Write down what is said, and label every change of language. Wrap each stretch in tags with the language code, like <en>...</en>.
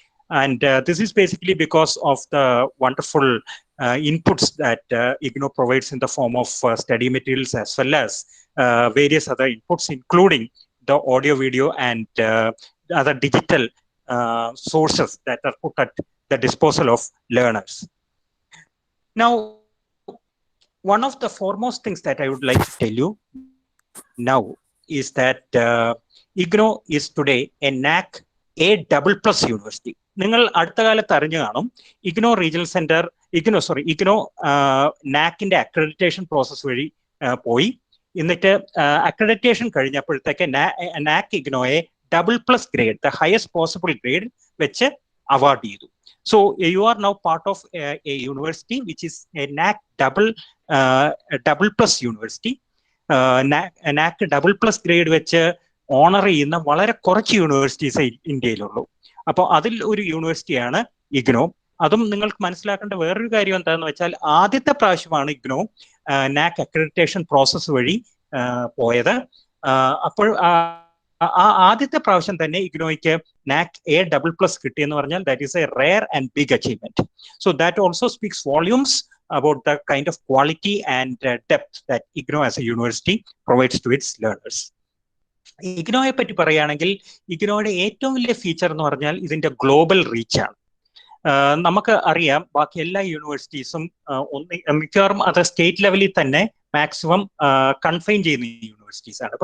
<en>And this is basically because of the wonderful inputs that IGNO provides in the form of study materials as well as various other inputs, including the audio, video, and other digital sources that are put at the disposal of learners. Now, one of the foremost things that I would like to tell you now is that IGNO is today a NAC A++ university.</en> <ml>നിങ്ങൾ അടുത്ത കാലത്ത് അറിഞ്ഞു കാണും IGNO regional centre IGNO നാക്കിന്റെ accreditation process വഴി പോയി. എന്നിട്ട് accreditation കഴിഞ്ഞപ്പോഴത്തേക്ക് NAAC IGNOയെ AA+ grade,</ml> <en>the highest possible grade</en> <ml>വെച്ച് അവാർഡ് ചെയ്തു.</ml> <en>So you are now part of a university which is a NAC AA+ university.</en> <ml>NAC AA+ grade വെച്ച് owner ചെയ്യുന്ന വളരെ കുറച്ച് യൂണിവേഴ്സിറ്റീസ് ഇന്ത്യയിലുള്ളൂ. അപ്പോൾ അതിൽ ഒരു യൂണിവേഴ്സിറ്റിയാണ് IGNO. അതും നിങ്ങൾക്ക് മനസ്സിലാക്കേണ്ട വേറൊരു കാര്യം എന്താണെന്ന് വെച്ചാൽ ആദ്യത്തെ പ്രാവശ്യമാണ് ഇഗ്നോ നാക് അക്രഡിറ്റേഷൻ പ്രോസസ്സ് വഴി പോയത്. അപ്പോൾ ആ ആദ്യത്തെ പ്രാവശ്യം തന്നെ ഇഗ്നോയ്ക്ക് നാക് A++ കിട്ടിയെന്ന് പറഞ്ഞാൽ</ml> <en>That is a rare and big achievement. So that also speaks volumes about the kind of quality and depth that IGNOU as a university provides to its learners.</en> <ml>ഇഗ്നോയെ പറ്റി പറയുകയാണെങ്കിൽ ഇഗ്നോയുടെ ഏറ്റവും വലിയ ഫീച്ചർ എന്ന് പറഞ്ഞാൽ ഇതിന്റെ global റീച്ചാണ്. നമുക്ക് അറിയാം ബാക്കി എല്ലാ യൂണിവേഴ്സിറ്റീസും മിക്കവാറും അത് സ്റ്റേറ്റ് ലെവലിൽ തന്നെ മാക്സിമം കൺഫൈൻ ചെയ്യുന്ന യൂണിവേഴ്സിറ്റീസ് ആണ്.</ml>